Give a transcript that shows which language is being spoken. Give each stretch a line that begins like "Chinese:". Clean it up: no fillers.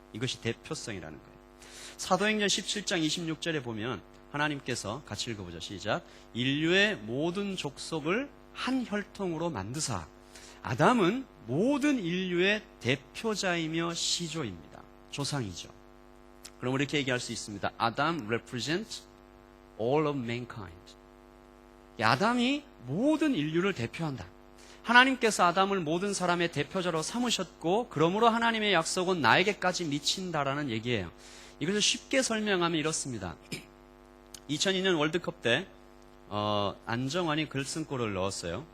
Korean: 이것이 대표성이라는 거예요. 사도행전 17장 26절에 보면 하나님께서 같이 읽어보죠. 시작. 인류의 모든 족속을 한 혈통으로 만드사. 아담은 모든 인류의 대표자이며 시조입니다. 조상이죠. 그럼 이렇게 얘기할 수 있습니다.
English: 아담 represents all of mankind.
Korean: 아담이 모든 인류를 대표한다. 하나님께서 아담을 모든 사람의 대표자로 삼으셨고 그러므로 하나님의 약속은 나에게까지 미친다라는 얘기예요. 이것을 쉽게 설명하면 이렇습니다. 2002년 월드컵 때 안정환이 결승골을 넣었어요.